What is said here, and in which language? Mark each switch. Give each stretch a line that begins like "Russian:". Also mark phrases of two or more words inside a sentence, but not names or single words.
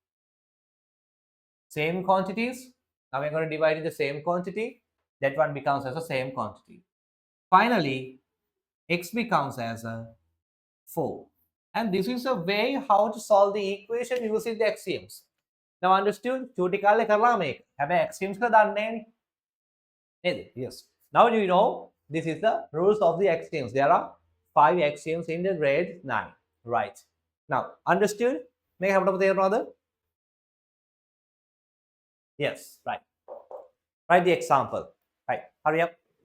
English: Same quantities. Now we are going to divide in the same quantity. That one becomes as the same quantity. Finally, x becomes as a 4. And this is a way how to solve the equation using the axioms. Now understood?
Sinhala: චූටි කාලේ කරලා මේක. හැබැයි axioms එක දන්නේ නෑනේ.
English: Yes. Now you know this is the rules of the axioms. There are 5 axioms in the grade 9. Right. Now understood?
Sinhala: මේක අපිට තේරෙනවද?
English: Yes, right. Write the example. Right. Hurry up.